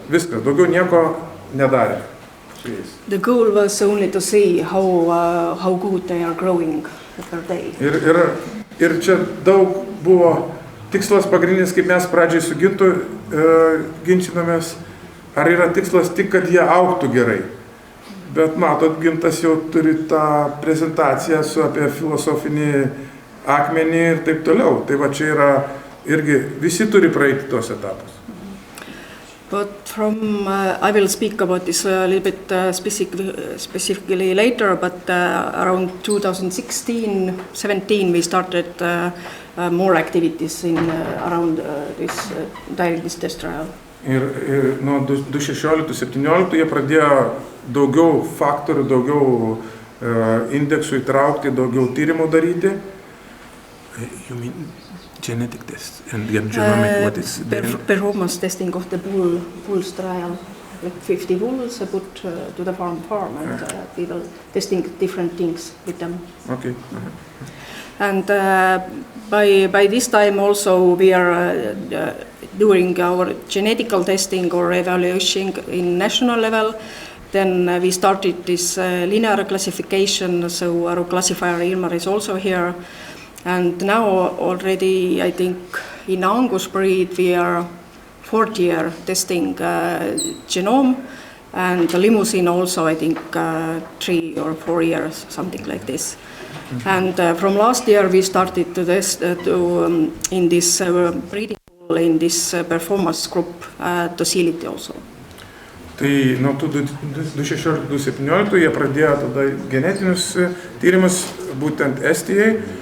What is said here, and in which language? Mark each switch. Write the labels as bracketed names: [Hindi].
[Lithuanian] Viskas, daugiau nieko nedarė su jais. [English] The goal was only to see how good they are growing per day. [Lithuanian] Ir čia daug buvo tikslas pagrindinis, kaip mes pradžiai su Gintu ginčinomės, ar yra tikslas tik, kad jie augtų gerai. Bet matot, Gintas jau turi tą prezentaciją su apie filosofinį akmenį ir taip toliau. Tai va čia yra irgi visi turi praeiti tos etapus. [English] But I will speak about this a little bit specifically later, but around 2016-17 we started more activities around this diabetes test trial. [Lithuanian] Ir nuo 2016-17 jie pradėjo daugiau faktorių, daugiau indeksų įtraukti, daugiau tyrimų daryti. [English] You mean genetic tests and genomic, what is performance testing of the bulls trial, like 50 bulls put to the farm and people testing different things with them. Okay. And by this time also we are doing our genetical testing or evaluation in national level. Then we started this linear classification, so our classifier Ilmar is also here. And now already, I think, in Angus breed, we are fourth year testing genome, and the Limousin also, I think, 3 or 4 years, something like this. Mm-hmm. And from last year, we started to test in this breeding pool, in this performance group, docility also. [Lithuanian] Tai nuo 2016-2017 jie pradėjo tada genetinius tyrimus būtent Estijai.